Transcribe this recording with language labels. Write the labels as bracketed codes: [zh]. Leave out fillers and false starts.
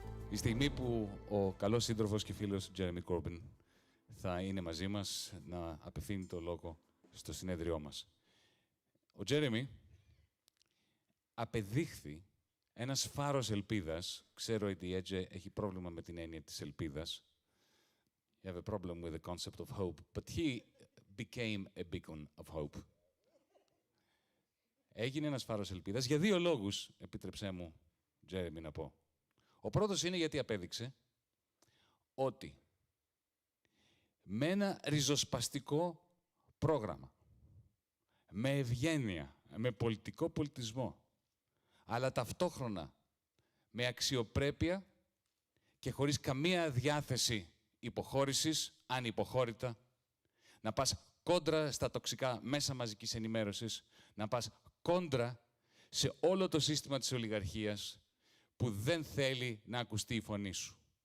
[el] Η στιγμή που ο καλός σύντροφος και φίλος Τζέρεμι Κόρμπιν θα είναι μαζί μας να απευθύνει το λόγο στο συνέδριό μας. Ο Τζέρεμι απεδείχθη ένας φάρος ελπίδας. Ξέρω ότι η Έτζε έχει πρόβλημα με την έννοια της ελπίδας. [en] You have a problem with the concept of hope, but he became a beacon of hope. [el] Έγινε ένας φάρος ελπίδας για δύο λόγους, επίτρεψέ μου, Τζέρεμι, να πω. Ο πρώτος είναι γιατί απέδειξε ότι με ένα ριζοσπαστικό πρόγραμμα, με ευγένεια, με πολιτικό πολιτισμό, αλλά ταυτόχρονα με αξιοπρέπεια και χωρίς καμία διάθεση υποχώρησης, ανυποχώρητα, να πας κόντρα στα τοξικά μέσα μαζικής ενημέρωσης, να πας κόντρα σε όλο το σύστημα της ολιγαρχίας που δεν θέλει να ακουστεί η φωνή σου.